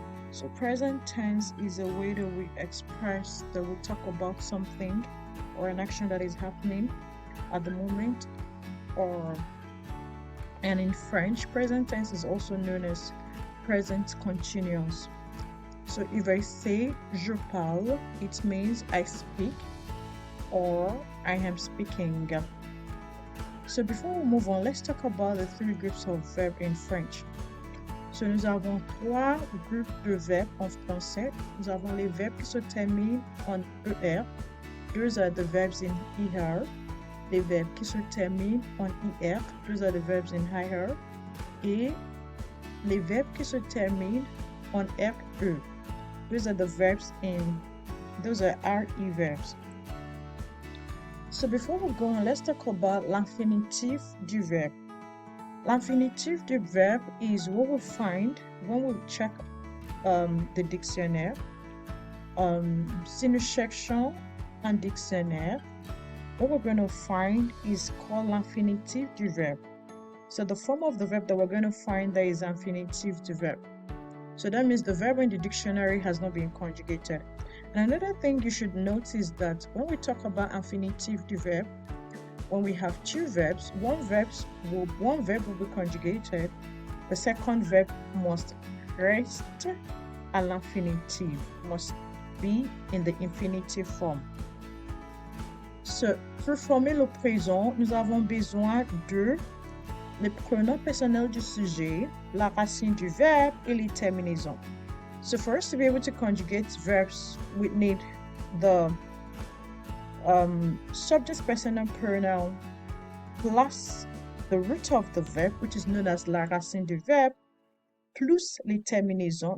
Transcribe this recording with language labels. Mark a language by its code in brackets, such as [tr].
[en] So present tense is a way that we express that we talk about something or an action that is happening at the moment, and in French, present tense is also known as present continuous. So if I say [fr] je parle, [en] it means I speak or I am speaking. So before we move on, let's talk about the three groups of verbs in French. [fr] So nous avons trois groupes de verbes en français. Nous avons les verbes qui se terminent en ER. [en] Those are the verbs in ER. [fr] Les verbes qui se terminent en IR. [en] Those are the verbs in IR. [fr] Et les verbes qui se terminent en RE. [en] Those are the verbs those are RE verbs. So before we go on, let's talk about [fr] l'infinitif du verbe. L'infinitif du verbe [en] is what we find when we check the dictionnaire. [fr] Si nous cherchons un dictionnaire, [en] what we're going to find is called [fr] l'infinitif du verbe. [en] So the form of the verb that we're going to find there is [fr] infinitif du verbe. [en] So that means the verb in the dictionary has not been conjugated. And another thing you should notice that when we talk about [fr] infinitif du verbe, [en] when we have two verbs, one verb will be conjugated, the second verb must rest [fr] à l'infinitive, [en] must be in the infinitive form. [fr] So, pour former le présent, nous avons besoin de les pronoms personnels du sujet, la racine du verbe et les terminaisons. [en] So for us to be able to conjugate verbs, we need the subject personal pronoun plus the root of the verb, which is known as [fr] la racine du verbe, [en] plus [fr] les terminaisons.